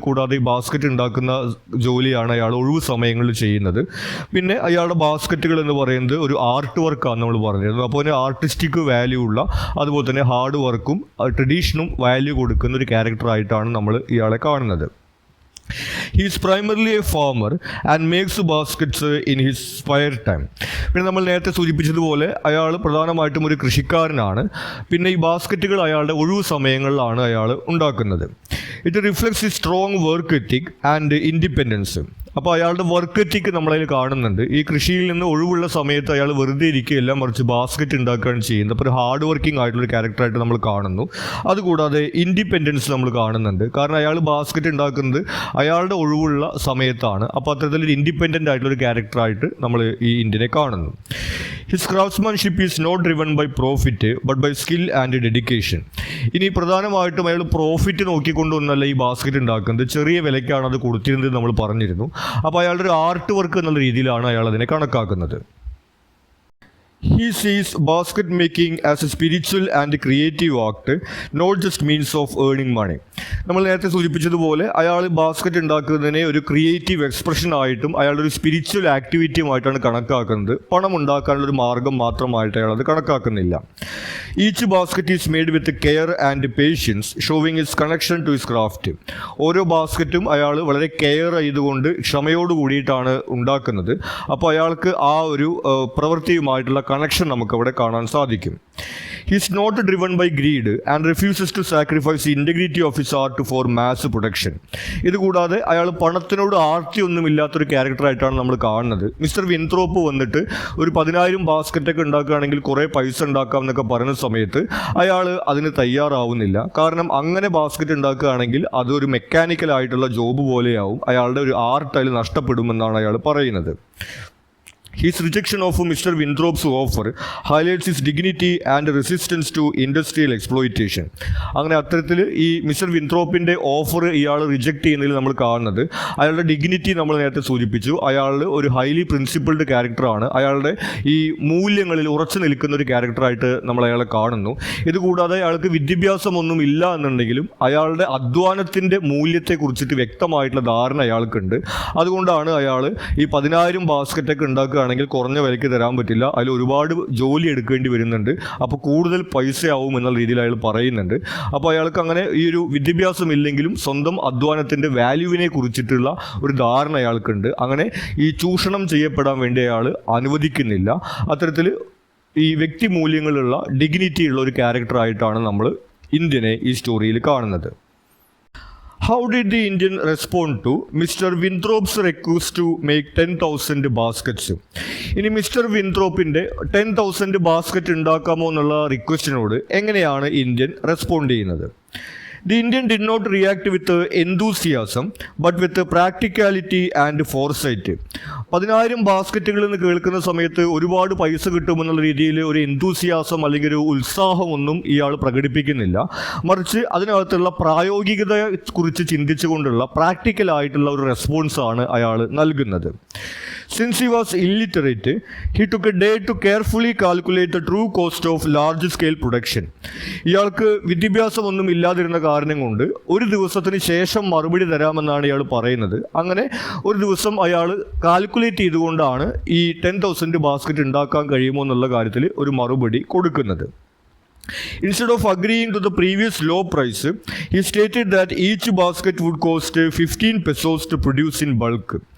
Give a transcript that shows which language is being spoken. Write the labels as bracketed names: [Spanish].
[Malayalam] കൂടാതെ ഈ ബാസ്ക്കറ്റ് ഉണ്ടാക്കുന്ന ജോലിയാണ് അയാൾ ഒഴിവ് സമയങ്ങളിൽ ചെയ്യുന്നത്. പിന്നെ അയാളുടെ ബാസ്ക്കറ്റുകൾ എന്ന് പറയുന്നത് ഒരു ആർട്ട് വർക്കാണ് നമ്മൾ പറഞ്ഞിരുന്നത്. അപ്പോൾ അതിന് ആർട്ടിസ്റ്റിക് വാല്യൂ ഉള്ള, അതുപോലെ തന്നെ ഹാർഡ് വർക്കും ട്രഡീഷനും വാല്യൂ കൊടുക്കുന്ന ഒരു ക്യാരക്ടറായിട്ടാണ് നമ്മൾ ഇയാളെ കാണുന്നത്. [English] He is primarily a farmer and makes baskets in his spare time. [Malayalam] പിന്നെ നമ്മൾ നേരത്തെ സൂചിപ്പിച്ചതുപോലെ അയാൾ പ്രധാനമായിട്ടും ഒരു കൃഷിക്കാരനാണ്. പിന്നെ ഈ ബാസ്ക്കറ്റുകൾ അയാളുടെ ഒഴിവു സമയങ്ങളിലാണ് അയാൾ ഉണ്ടാക്കുന്നത്. [English] It reflects ഈ strong work ethic and independence. [Malayalam] അപ്പോൾ അയാളുടെ വർക്ക് എത്തിക്ക് നമ്മളതിൽ കാണുന്നുണ്ട്. ഈ കൃഷിയിൽ നിന്ന് ഒഴിവുള്ള സമയത്ത് അയാൾ വെറുതെ ഇരിക്കുകയല്ല, മറിച്ച് ബാസ്ക്കറ്റ് ഉണ്ടാക്കുകയാണ് ചെയ്യുന്നത്. അപ്പോൾ ഒരു ഹാർഡ് വർക്കിംഗ് ആയിട്ടുള്ളൊരു ക്യാരക്ടറായിട്ട് നമ്മൾ കാണുന്നു. അതുകൂടാതെ ഇൻഡിപെൻഡൻസ് നമ്മൾ കാണുന്നുണ്ട്. കാരണം അയാൾ ബാസ്ക്കറ്റ് ഉണ്ടാക്കുന്നത് അയാളുടെ ഒഴിവുള്ള സമയത്താണ്. അപ്പോൾ അത്തരത്തിലൊരു ഇൻഡിപെൻഡൻ്റ് ആയിട്ടുള്ളൊരു ക്യാരക്ടറായിട്ട് നമ്മൾ ഈ ഇന്ത്യനെ കാണുന്നു. [English] His craftsmanship is not driven by profit but by skill and dedication. [Malayalam] ഇനി പ്രധാനമായിട്ടും അയാൾ പ്രോഫിറ്റ് നോക്കിക്കൊണ്ടൊന്നല്ല ഈ ബാസ്ക്കറ്റ് ഉണ്ടാക്കുന്നത്. ചെറിയ വിലയ്ക്കാണ് അത് കൊടുത്തിരുന്നത് നമ്മൾ പറഞ്ഞിരുന്നു. അപ്പോൾ അയാളുടെ ഒരു ആർട്ട് വർക്ക് എന്നുള്ള രീതിയിലാണ് അയാൾ അതിനെ കണക്കാക്കുന്നത്. [English] He sees basket making as a spiritual and creative act, not just means of earning money. [Malayalam] നമ്മൾ നേരത്തെ സൂചിപ്പിച്ചതുപോലെ അയാൾ ബാസ്ക്കറ്റ് ഉണ്ടാക്കുന്നതിനെ ഒരു ക്രിയേറ്റീവ് എക്സ്പ്രഷൻ ആയിട്ടും അയാളുടെ ഒരു സ്പിരിച്വൽ ആക്ടിവിറ്റിയുമായിട്ടാണ് കണക്കാക്കുന്നത്. പണം ഉണ്ടാക്കാനുള്ള ഒരു മാർഗം മാത്രമായിട്ട് അയാൾ അത് കണക്കാക്കുന്നില്ല. [English] Each basket is made with care and patience, showing his connection to his craft. [Malayalam] ഓരോ ബാസ്ക്കറ്റും അയാൾ വളരെ കെയർ ചെയ്തുകൊണ്ട് ക്ഷമയോട് കൂടിയിട്ടാണ് ഉണ്ടാക്കുന്നത്. അപ്പോൾ അയാൾക്ക് ആ ഒരു പ്രവൃത്തിയുമായിട്ടുള്ള കണക്ഷൻ നമുക്കവിടെ കാണാൻ സാധിക്കും. [English] He is not driven by greed and refuses to sacrifice the integrity of his art for mass production. [Malayalam] ഇതുകൂടാതെ അയാൾ പണത്തിനോട് ആർത്തിയൊന്നുമില്ലാത്തൊരു ക്യാരക്ടറായിട്ടാണ് നമ്മൾ കാണുന്നത്. മിസ്റ്റർ വിൻത്രോപ്പ് വന്നിട്ട് ഒരു 10,000 ബാസ്ക്കറ്റൊക്കെ ഉണ്ടാക്കുകയാണെങ്കിൽ കുറേ പൈസ ഉണ്ടാക്കാം എന്നൊക്കെ പറയുന്ന സമയത്ത് അയാൾ അതിന് തയ്യാറാവുന്നില്ല. കാരണം അങ്ങനെ ബാസ്ക്കറ്റ് ഉണ്ടാക്കുകയാണെങ്കിൽ അതൊരു മെക്കാനിക്കലായിട്ടുള്ള ജോബ് പോലെയാവും, അയാളുടെ ഒരു ആർട്ട് അതിൽ നഷ്ടപ്പെടുമെന്നാണ് അയാൾ പറയുന്നത്. [English] His rejection of Mr. Winthrop's offer highlights his dignity and resistance to industrial exploitation. [Malayalam] അങ്ങനെ അത്തരത്തിൽ ഈ മിസ്റ്റർ വിൻത്രോപ്പിൻ്റെ ഓഫർ ഇയാൾ റിജക്റ്റ് ചെയ്യുന്നതിൽ നമ്മൾ കാണുന്നത് അയാളുടെ ഡിഗ്നിറ്റി നമ്മൾ നേരത്തെ സൂചിപ്പിച്ചു. അയാൾ ഒരു ഹൈലി പ്രിൻസിപ്പിൾഡ് ക്യാരക്ടറാണ്. അയാളുടെ ഈ മൂല്യങ്ങളിൽ ഉറച്ചു നിൽക്കുന്ന ഒരു ക്യാരക്ടറായിട്ട് നമ്മൾ അയാളെ കാണുന്നു. ഇതുകൂടാതെ അയാൾക്ക് വിദ്യാഭ്യാസമൊന്നും ഇല്ല എന്നുണ്ടെങ്കിലും അയാളുടെ അധ്വാനത്തിൻ്റെ മൂല്യത്തെക്കുറിച്ചിട്ട് വ്യക്തമായിട്ടുള്ള ധാരണ അയാൾക്കുണ്ട്. അതുകൊണ്ടാണ് അയാൾ ഈ 10,000 ബാസ്ക്കറ്റൊക്കെ ഉണ്ടാക്കുകയാണെങ്കിൽ കുറഞ്ഞ വിലയ്ക്ക് തരാൻ പറ്റില്ല, അതിൽ ഒരുപാട് ജോലി എടുക്കേണ്ടി വരുന്നുണ്ട്, അപ്പോൾ കൂടുതൽ പൈസയാവും എന്നുള്ള രീതിയിൽ അയാൾ പറയുന്നുണ്ട്. അപ്പോൾ അയാൾക്ക് അങ്ങനെ ഈ ഒരു വിദ്യാഭ്യാസം ഇല്ലെങ്കിലും സ്വന്തം അധ്വാനത്തിൻ്റെ വാല്യൂവിനെ കുറിച്ചിട്ടുള്ള ഒരു ധാരണ അയാൾക്കുണ്ട്. അങ്ങനെ ഈ ചൂഷണം ചെയ്യപ്പെടാൻ വേണ്ടി അയാൾ അനുവദിക്കുന്നില്ല. അത്തരത്തിൽ ഈ വ്യക്തി മൂല്യങ്ങളുള്ള ഡിഗ്നിറ്റിയുള്ള ഒരു ക്യാരക്ടറായിട്ടാണ് നമ്മൾ ഇന്ത്യനെ ഈ സ്റ്റോറിയിൽ കാണുന്നത്. [English] How did the Indian respond to Mr. Winthrop's request to make 10,000 baskets? [Malayalam] ഇനി മിസ്റ്റർ വിൻത്രോപ്പിൻ്റെ 10,000 ബാസ്ക്കറ്റ് ഉണ്ടാക്കാമോ എന്നുള്ള റിക്വസ്റ്റിനോട് എങ്ങനെയാണ് ഇന്ത്യൻ റെസ്പോണ്ട് ചെയ്യുന്നത്? [English] The Indian did not react with enthusiasm but with practicality and foresight. [Malayalam] 10,000 ബാസ്ക്കറ്റുകൾ എന്ന് കേൾക്കുന്ന സമയത്ത് ഒരുപാട് പൈസ കിട്ടുമെന്നുള്ള രീതിയിൽ ഒരു എന്തൂസിയാസം അല്ലെങ്കിൽ ഒരു ഉത്സാഹമൊന്നും ഇയാൾ പ്രകടിപ്പിക്കുന്നില്ല. മറിച്ച് അതിനകത്തുള്ള പ്രായോഗികതയെക്കുറിച്ച് ചിന്തിച്ചുകൊണ്ടുള്ള പ്രാക്ടിക്കലായിട്ടുള്ള ഒരു റെസ്പോൺസാണ് അയാൾ നൽകുന്നത്. [English] Since he was illiterate, he took a day to carefully calculate the true cost of large scale production. [Malayalam] ഇയാൾക്ക് വിദ്യാഭ്യാസമൊന്നും ഇല്ലാതിരുന്ന കാരണം കൊണ്ട് ഒരു ദിവസത്തിന് ശേഷം മറുപടി തരാമെന്നാണ് ഇയാൾ പറയുന്നത്. അങ്ങനെ ഒരു ദിവസം അയാൾ കാൽക്കുലേറ്റ് ചെയ്തുകൊണ്ടാണ് ഈ 10,000 ബാസ്ക്കറ്റ് ഉണ്ടാക്കാൻ കഴിയുമോ എന്നുള്ള കാര്യത്തിൽ ഒരു മറുപടി കൊടുക്കുന്നത്. [English] Instead of agreeing to the previous low price, he stated that each basket would cost 15 pesos to produce in bulk.